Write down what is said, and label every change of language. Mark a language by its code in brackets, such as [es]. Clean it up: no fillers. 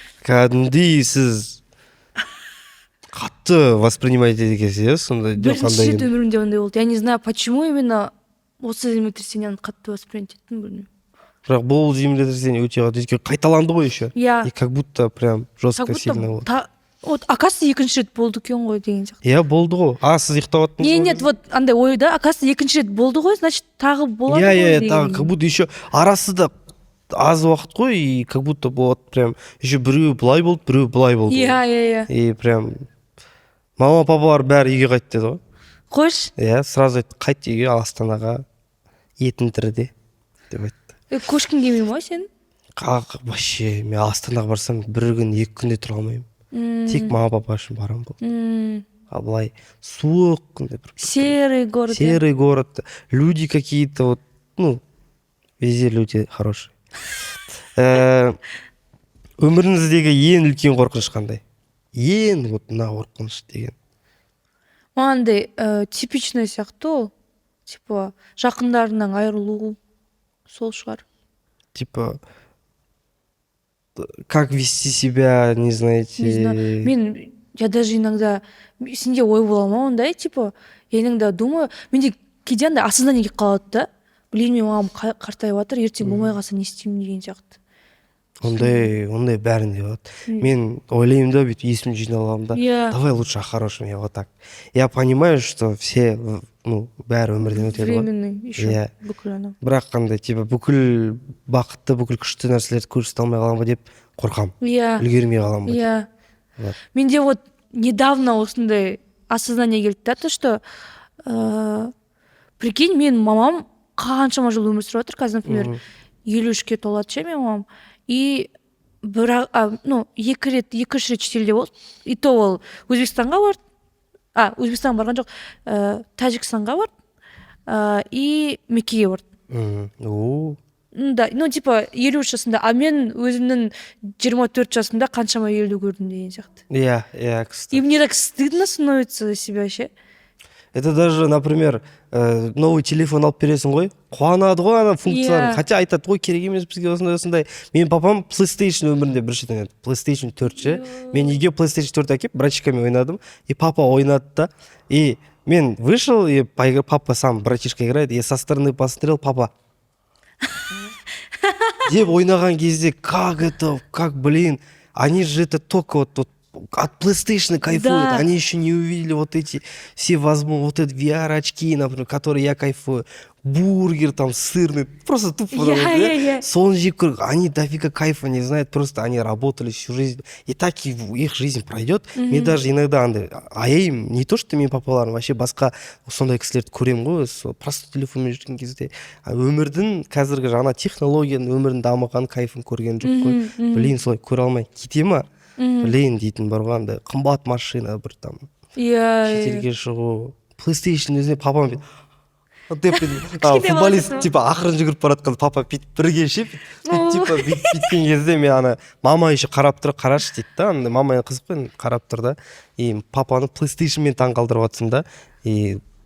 [kk] Кәдімгідей сіз қатты воспринимаете екенсіз, сонда бірінші рет өмірімде ондай болды. [ru] Я не знаю, почему именно [kk] осы землетрясениені қатты воспринять еттім, білмеймін. Бірақ бұл землетрясение өте қатты қайталанды ғой еще. Иә. [ru] И как будто прям жестко сильно болды. [kk] Вот, оказывается, екінші рет болды екен ғой деген сияқты. Иә, болды ғой. Сіз ұйықтап жаттыңыз ғой? Нет, вот андай ойда, оказывается, екінші рет болды ғой, значит, тағы болады ғой. Иә, тағы, как будто еще арасы да аз уақыт қой, и как будто болады прям еще біреу былай болды, біреу былай болды. Иә. И прям мама папалар бәрі үйге қайт деді ғой. Қош? Иә, сразу айтты, қайт үйге, Астанаға, етің тіріде деп айтты. Көшкің келмей ма сен? Вообще, мен Астанаға барсам бір күн, 2 күнде тұра алмаймын. Тек мама папа үшін барам болды. А былай суық, [ru] серый город. Серый город. Люди какие-то вот, ну, везде люди хорошие. [kk] Өміріңіздегі ең үлкен қорқыныш қандай? Ең вот мына қорқыныш деген. Мынандай типичный сияқты ол. Типа жақындарынан айырылу. Сол шығар. [ru] Типа как вести себя, не знаете. Не знаю. [kk] Я даже иногда сенде ой бола ма ондай, типа, [ru] я иногда думаю, [kk] менде кейде андай осознание келіп қалады да. Блин, мен мамам қартайып жатыр, ертең болмай қалса не істеймін деген сияқты. Ондай бәрінде болады. Мен ойлаймын да, бүйтіп есімді жинап аламын да. [ru] Давай лучше о хорошем, я вот так. Я понимаю, что все, ну, [kk] бәрі өмірден өтеді ғой. Временный еще бүкіл ана. Бірақ қандай, типа, бүкіл бақытты, бүкіл күшті нәрселерді көрсете алмай қалам ба деп қорқам. Үлгермей қалам ба деп. Менде вот недавно осындай осознание келді да, [ru] то что прикинь, [kk] мен мамам қаншама жыл өмір сүріп жатыр, қазір, например, 53-ке толады ше мен мамам. И бірақ, 2-3 рет шетелде болды. И то ол Өзбекстанға барды. Өзбекстанға барған жоқ, Тәжікстанға барды. И Меккеге барды. Да, ну типа 53 жасында, а мен өзімнің 24 жасымда қаншама елді көрдім деген сияқты. Иә, кстати. [ru] И мне так стыдно становится за себя ше. [kk] Это даже, например, новый телефон алып бересің ғой, қуанады ғой ана функцияларын. Хотя айтады ғой, керек емес бізге осындай. Мен папам PlayStation өмірінде біріншіден еді. PlayStation 4 ше. Мен үйге PlayStation 4 әкеп, братишкамен ойнадым. И папа ойнады да. [ru] И мен вышел, и папа сам, братишка играет. И со стороны посмотрел, папа. [kk] Деп ойнаған кезде, [ru] как, блин, они же это только вот от PlayStation кайфуют, Да. они еще не увидели вот эти все возможные, вот эти VR-очки, например, которые я кайфую, бургер там сырный, просто тупо, Я. [kk] соны жеп көріп, [ru] они дофига кайфа не знают, просто они работали всю жизнь, и так и их жизнь пройдет. [kk] Мен даже иногда андай аяймын, [ru] не то что [kk] мен папаларым, вообще басқа сондай кісілерді көремін ғой, сол просто телефонмен жүрген кезде, өмірдің қазіргі жаңа технологияның өмірдің дамыған кайфын көрген жоқ қой. Блин, солай көре алмай кете ма? Блин дейтін бар ғой, андай қымбат машина бір там шетелге шығу, PlayStation өзіне папам футболист типа ақырын жүгіріп бара жатқанда папа бүйтіп бірге ше типа бүйткен кезде мен ана мама еще қарап тұр, қарашы дейді да, андай мама қызық қой қарап тұр да, и папаны PlayStationмен таңқалдырып жатсың да, и